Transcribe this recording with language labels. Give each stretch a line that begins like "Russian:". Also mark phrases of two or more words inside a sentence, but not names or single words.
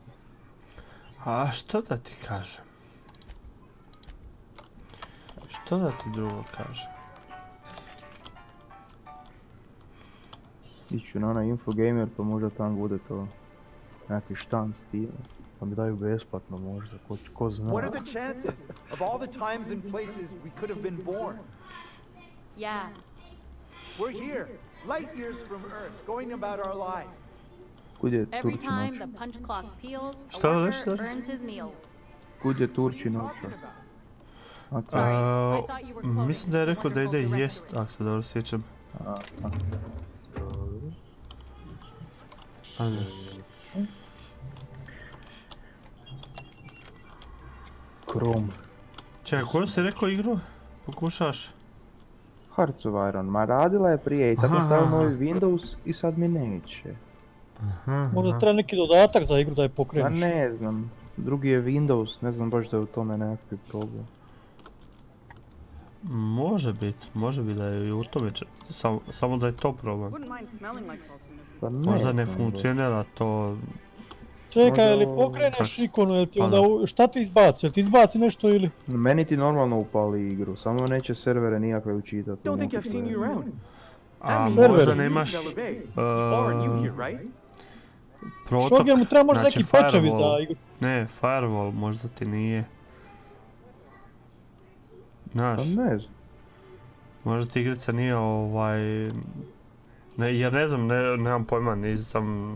Croatian: A što da ti kažem? Što da ti drugo kažem? Iću na onaj Infogamer pa možda tam bude to neki štand s time. Pa mi daju besplatno možda, ko zna.
English: What are the chances of all the times and places we could have been born? Yeah. We're here, light years from Earth, going about our lives.
Croatian: Kud je
English: Every
Croatian: Turčin
English: time
Croatian: očo?
English: the punch clock peals, a
Croatian: Šta
English: worker
Croatian: nešto?
English: earns his meals.
Croatian: Kud je Turčin očo?
English: Sorry, I thought you were quoting
Croatian: Mislim da je rekao da ide wonderful jest, ako se dobro sjećam. Ajde. Chrome. Čekaj, koju si rekao igru? Pokušaš? Hearts of Iron, ma radila je prije i sad sam stavio novi Windows i sad mi neće. Možda treba neki dodatak za igru da je Ma pokreniš. ne znam, drugi je Windows, ne znam baš da je u tome nekakvi problem. Može biti da je i u tome, samo da je to problem. Pa Možda ne znam, funkcionira to. Čekaj, ili Možda- pokreneš ikonu, jel ti Pa onda, da. šta ti izbaci? Jel ti izbaci nešto ili? Meni ti normalno upali igru, samo neće servere nikakve učitati.
English: Don't think I've seen you around.
Croatian: A server. možda nemaš
English: Lauren, you here, right?
Croatian: protok, Šogjer mu treba možda znači neki patchovi firewall. za igru. Ne, firewall možda ti nije. Znaš, Pa ne znam. možda ti igrica nije jer ne znam, nemam pojma, nisam.